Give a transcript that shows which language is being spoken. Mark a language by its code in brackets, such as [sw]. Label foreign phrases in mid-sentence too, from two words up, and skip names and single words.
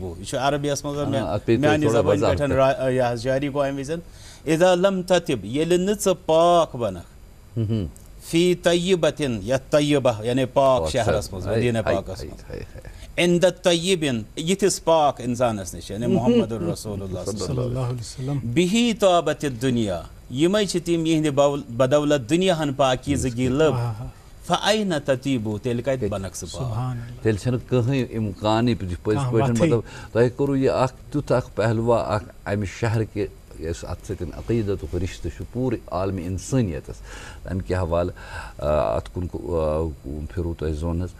[ks] یہِ چھُ عربیَس منٛز میانہِ زبٲنۍ پٮ۪ٹھ یہِ حظ جاری گوٚو اَمہِ وِزِ. [ar] اِذا لم تتب [ks] ییٚلہِ نہٕ ژٕ پاک بنکھ [ar] فی طیبة [ks] یتھ طیبہ یعنی پاک شہرس منٛز مدیٖنہ پاکس منٛز [ar] عند طیبٍ [ks] یِتھِس پاک اِنسانس نِش یعنی محمد رسول اللہ [ar] صلی اللہ علیہ وسلم. بِہِ طابت الدُنیا [ks] یِمے چھِ تِم یِہنٛدِ بدولت دُنیاہن پاکیٖزگی لٔب [ar] فأین تطیب [ks] تیٚلہِ کتہِ بنکھ ژٕ پاک. تیٚلہِ چھنہٕ کٕہٕنۍ اِمکانٕے پٔزۍ پٲٹھۍ مطلب تۄہہِ کوٚروٕ یہِ اکھ تیُتھ اکھ پہلوا اکھ امہِ شہرکہِ یُس اتھ سۭتۍ عقیٖدتُک رِشتہٕ چھُ پوٗرٕ عالمہِ اِنسٲنیتس امہِ کہِ حوالہٕ اتھ کُن پھِروٕ تۄہہِ زوٚن حظ.